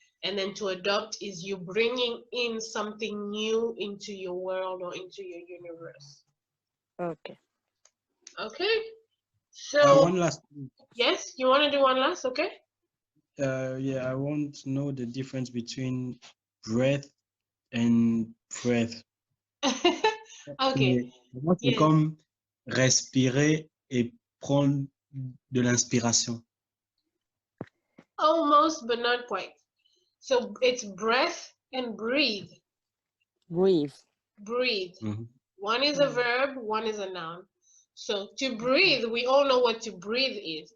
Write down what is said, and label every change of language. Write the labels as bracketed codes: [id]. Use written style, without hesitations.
[en] And then to adopt is you bringing in something new into your world or into your universe. Okay. Okay. So one last. Yes, you want to do one last? Okay. Yeah, I want to know the difference between breath and breath. Okay. [fr] Moi, c'est comme respirer et prendre de l'inspiration. [en] Almost, but not quite. So it's breath and breathe. Breathe. Breathe. One is a verb, one is a noun. So to breathe, we all know what to breathe is.